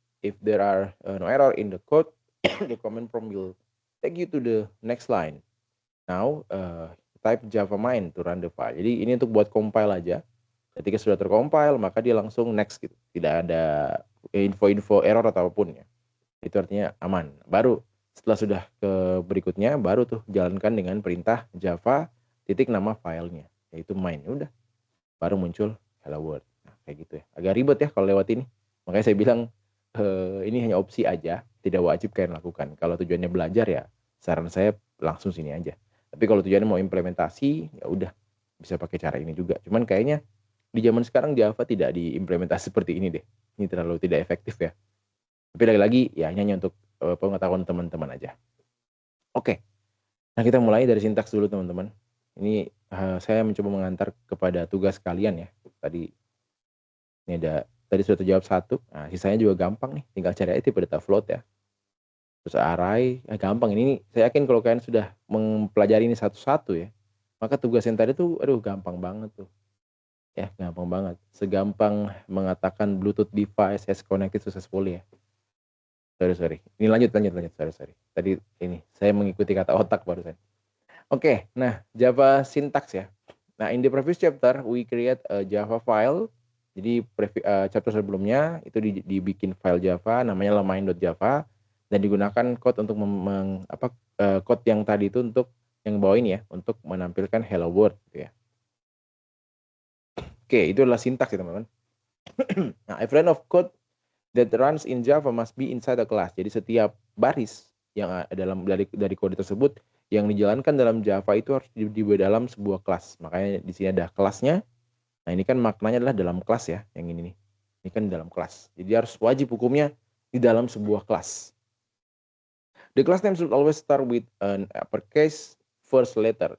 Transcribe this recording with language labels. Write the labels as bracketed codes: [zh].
[en] If there are no error in the code, the command prompt will take you to the next line. Now, type java main to run the file. [id] Jadi ini untuk buat compile aja. Ketika sudah tercompile, maka dia langsung next gitu. Tidak ada info-info error atau apapun ya. Itu artinya aman. Baru setelah sudah ke berikutnya, baru tuh jalankan dengan perintah java titik nama filenya, yaitu main. Udah, baru muncul hello world. Nah, kayak gitu ya. Agak ribet ya kalau lewat ini. Makanya saya bilang ini hanya opsi aja, tidak wajib kalian lakukan. Kalau tujuannya belajar ya, saran saya langsung sini aja. Tapi kalau tujuannya mau implementasi, ya udah bisa pakai cara ini juga. Cuman kayaknya di zaman sekarang Java tidak diimplementasi seperti ini deh. Ini terlalu tidak efektif ya. Tapi lagi-lagi ya hanya untuk pengetahuan teman-teman aja. Oke. Nah, kita mulai dari sintaks dulu teman-teman. Ini saya mencoba mengantar kepada tugas kalian ya. Tadi sudah terjawab satu. Nah, sisanya juga gampang nih. Tinggal cari aja tipe data float ya. Terus array, gampang. Ini saya yakin kalau kalian sudah mempelajari ini satu-satu ya, maka tugas yang tadi tuh, aduh gampang banget tuh. Ya, gampang banget. Segampang mengatakan [en] Bluetooth device has connected successfully ya. [id] Sorry. Ini lanjut. Sorry. Tadi ini, saya mengikuti kata otak barusan. [en] Oke, nah Java syntax ya. Nah, in the previous chapter, we create a Java file. [id] Jadi chapter sebelumnya itu dibikin file Java namanya main.java dan digunakan code untuk code yang tadi itu untuk yang bawah ini ya, untuk menampilkan hello world gitu ya. Oke, itu adalah sintaks ya teman-teman. [en] Nah, every line of code that runs in Java must be inside a class. [id] Jadi setiap baris yang dari kode tersebut yang dijalankan dalam Java itu harus di dalam sebuah kelas. Makanya di sini ada kelasnya. Nah, ini kan maknanya adalah dalam kelas ya, yang ini nih. Ini kan dalam kelas. Jadi harus wajib hukumnya di dalam sebuah kelas. [en] The class name should always start with an uppercase first letter.